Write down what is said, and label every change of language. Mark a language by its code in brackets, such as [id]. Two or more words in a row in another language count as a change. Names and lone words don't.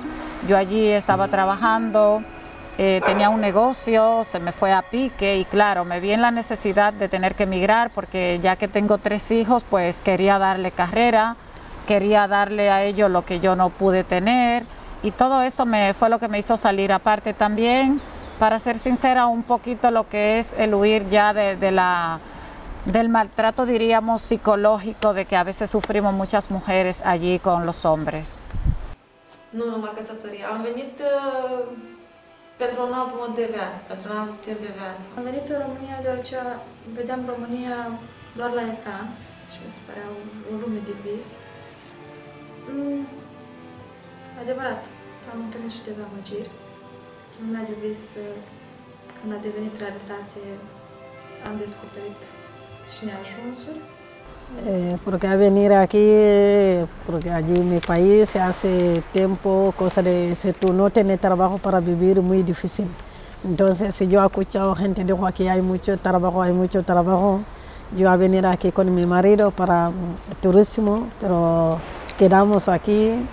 [es] Yo allí estaba trabajando, tenía un negocio, se me fue a pique y claro, me vi en la necesidad de tener que emigrar porque ya que tengo 3 hijos, pues quería darle carrera, quería darle a ellos lo que yo no pude tener. Y todo eso fue lo que me hizo salir. Aparte también, para ser sincera, un poquito lo que es el huir ya del maltrato, diríamos, psicológico de que a veces sufrimos muchas mujeres allí con los hombres. [ro] Nu numai căsătorie. Am venit pentru un alt mod de viață, pentru un alt stil de viață. Am venit în România deoarece vedeam România doar la ecran și mi se părea o lume de vis. Adevărat, am întâlnit și dezamăgiri. Lumea de vis, când a devenit realitate, am descoperit și neajunsuri. [es] Porque a venir aquí, porque allí en mi país hace tiempo, cosa de si tú no tienes trabajo para vivir, muy difícil. Entonces, si yo he escuchado gente dijo aquí hay mucho trabajo, yo a venir aquí con mi marido para turismo, pero quedamos aquí.